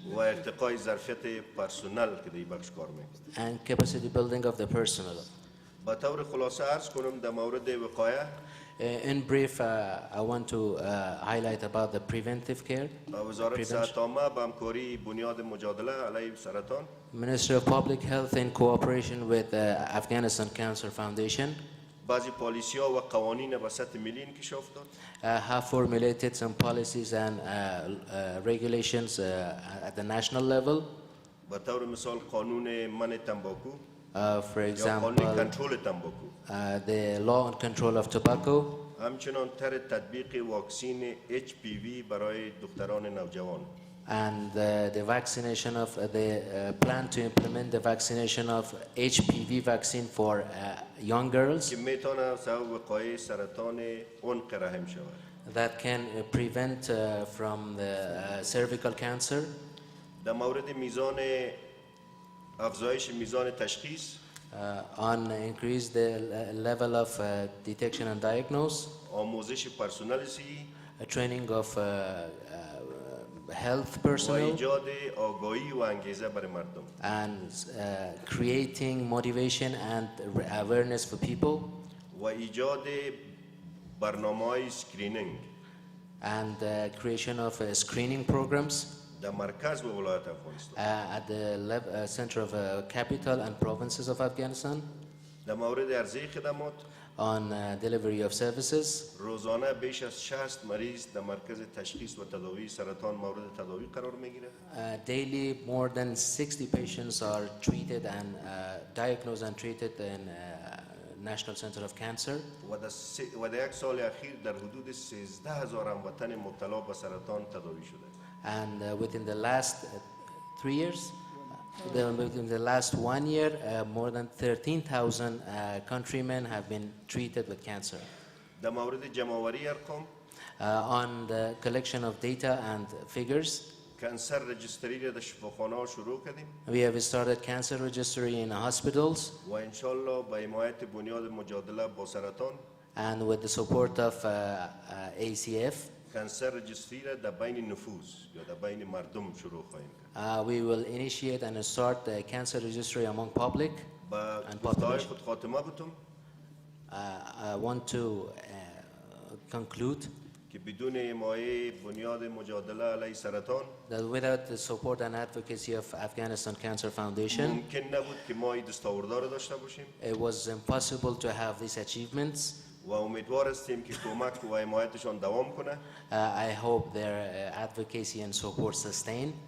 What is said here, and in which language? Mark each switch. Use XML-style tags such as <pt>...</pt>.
<fa>و ارتقای ظرفیت پرسنل که در این بخش کار می‌کنه.</fa> <en>and capacity building of the personnel.</en> <fa>با طور خلاصه عرض کنم در مورد وقایع،</fa> <en>In brief, I want to highlight about the preventive care.</en> <fa>وزارت صحت عامه با همکاری بنیاد مجادله علیه سرطان</fa> <en>Ministry of Public Health in cooperation with Afghanistan Cancer Foundation</en> <fa>بعضی پالیسی‌ها و قوانین به سطح ملی انکشاف داد.</fa> <en>have formulated some policies and regulations at the national level.</en> <fa>به طور مثال قانون منع تنباکو</fa> <en>For</en> <fa>یا قانون</fa> <en>example,</en> <fa>کنترل تنباکو،</fa> <en>the law on control of tobacco,</en> <fa>همچنان طرح تطبیق واکسین HPV برای دختران نوجوان.</fa> <en>and the vaccination of the plan to implement the vaccination of HPV vaccine for young girls</en> <fa>که میتونه سبب وقایع سرطان عنق رحم شود.</fa> <en>that can prevent from the cervical cancer.</en> <fa>در مورد میزان افزایش میزان تشخیص،</fa> <en>On increase the level of detection and diagnosis,</en> <fa>آموزش پرسنل صحی</fa> <en>training of health</en> <fa>و</fa> <en>personnel,</en> <fa>ایجاد آگاهی و انگیزه برای مردم.</fa> <en>and creating motivation and awareness for people,</en> <fa>و ایجاد برنامه‌های اسکرینینگ</fa> <en>and creation of screening programs</en> <fa>در مرکز و ولایت افغانستان.</fa> <en>at the center of capital and provinces of Afghanistan</en> <fa>در مورد عرضه خدمات،</fa> <en>on delivery of services.</en> <fa>روزانه بیش از 60 مریض در مرکز تشخیص و تداوی سرطان مورد تداوی قرار میگیره.</fa> <en>Daily, more than 60 patients are treated and diagnosed and treated in National Center of Cancer.</en> <fa>و در یک سال اخیر در حدود 13,000 هموطن مبتلا به سرطان تداوی شده.</fa> <en>And within the last 3 years, within the last 1 year, more than 13,000 countrymen have been treated with cancer.</en> <fa>در مورد جمع‌آوری ارقام،</fa> <en>On the collection of data and figures,</en> <fa>کانسر رجستری را در شفاخانه‌ها شروع کردیم</fa> <en>we have started cancer registry in hospitals,</en> <fa>و انشالله با حمایت بنیاد مجادله با سرطان</fa> <en>and with the support of ACF,</en> <fa>کانسر رجستری را در بین نفوذ یا در بین مردم شروع خواهیم کرد.</fa> <en>we will initiate and start the cancer registry among public.</en> <fa>با</fa> <en>and</en> <fa>گفته‌های</fa> <en>population.</en> <fa>خود خاتمه بتم</fa> <en>I want to conclude</en> <fa>که بدون حمایت بنیاد مجادله علیه سرطان</fa> <en>that without the support and advocacy of Afghanistan Cancer Foundation,</en> <fa>ممکن نبود که ما این دستاوردها را داشته باشیم</fa> <en>it was impossible to have these achievements.</en> <fa>و امیدوار هستیم که کمک و حمایتشان دوام کنه</fa> <en>I hope their advocacy and support sustain.</en>